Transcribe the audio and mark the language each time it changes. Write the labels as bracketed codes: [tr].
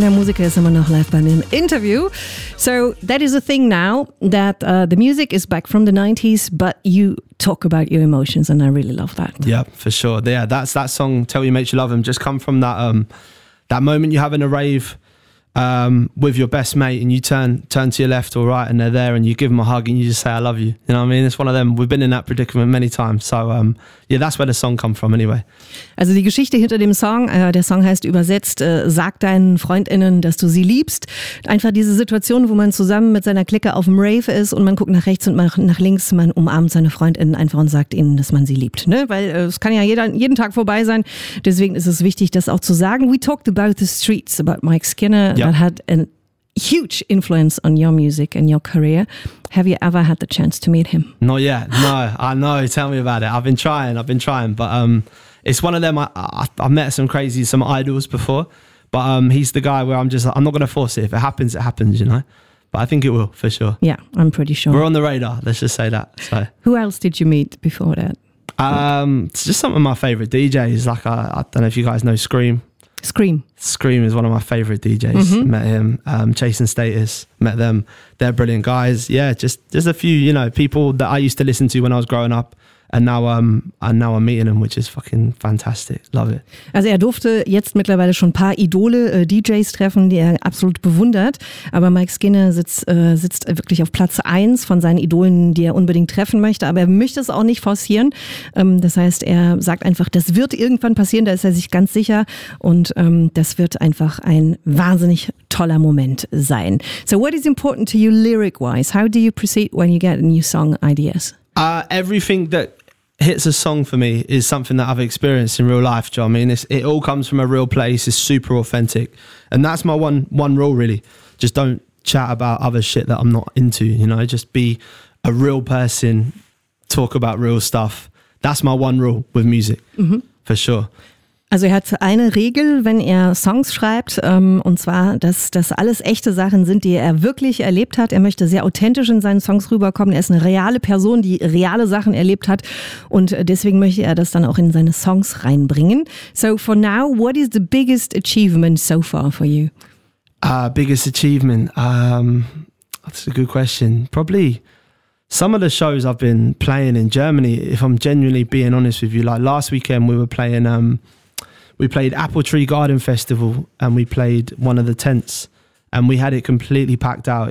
[de] Der Musiker ist immer noch live bei mir im Interview. [en] So, that is a thing now, that the music is back from the 90s, but you talk about your emotions and I really love that. Yeah, for sure. Yeah, that's that song, Tell Your Mates, You Love Them, just come from that that moment you have in a rave with your best mate and you turn to your left or right and they're there and you give them a hug and you just say, I love you. You know what I mean? It's one of them. We've been in that predicament many times. So yeah, that's where the song come from anyway. [de] Also die Geschichte hinter dem Song, der Song heißt übersetzt, sag deinen FreundInnen, dass du sie liebst. Einfach diese Situation, wo man zusammen mit seiner Clique auf dem Rave ist und man guckt nach rechts und nach links, man umarmt seine FreundInnen einfach und sagt ihnen, dass man sie liebt. Ne? Weil es kann ja jeden Tag vorbei sein. Deswegen ist es wichtig, das auch zu sagen. [en] We talked about the streets, about Mike Skinner. Yep. That had a huge influence on your music and your career. Have you ever had the chance to meet him? Not yet. No, I know. Tell me about it. I've been trying. But it's one of them. I've met some idols before. But he's the guy where I'm not going to force it. If it happens, it happens, you know. But I think it will, for sure. Yeah, I'm pretty sure. We're on the radar. Let's just say that. So. Who else did you meet before that? It's just some of my favorite DJs. Like, I don't know if you guys know Scream. Scream is one of my favorite DJs. Mm-hmm. Met him, Chasing Status, met them. They're brilliant guys. Yeah, just a few, you know, people that I used to listen to when I was growing up. And now I'm meeting him, which is fucking fantastic. Love it. [de] Also er durfte jetzt mittlerweile schon ein paar Idole DJs treffen, die er absolut bewundert. Aber Mike Skinner sitzt wirklich auf Platz 1 von seinen Idolen, die er unbedingt treffen möchte. Aber er möchte es auch nicht forcieren. Das heißt, er sagt einfach, das wird irgendwann passieren. Da ist er sich ganz sicher. Und das wird einfach ein wahnsinnig toller Moment sein. [en] So what is important to you lyric-wise? How do you proceed when you get a new song ideas? Everything that hits a song for me is something that I've experienced in real life. Do you know what I mean? It all comes from a real place. It's super authentic. And that's my one rule, really. Just don't chat about other shit that I'm not into. You know, just be a real person. Talk about real stuff. That's my one rule with music, for sure. [de] Also er hat eine Regel, wenn er Songs schreibt, und zwar, dass das alles echte Sachen sind, die er wirklich erlebt hat. Er möchte sehr authentisch in seinen Songs rüberkommen. Er ist eine reale Person, die reale Sachen erlebt hat. Und deswegen möchte er das dann auch in seine Songs reinbringen. [en] So for now, what is the biggest achievement so far for you? Biggest achievement? That's a good question. Probably some of the shows I've been playing in Germany, if I'm genuinely being honest with you. Like last weekend we were playing... We played Apple Tree Garden Festival and we played one of the tents and we had it completely packed out.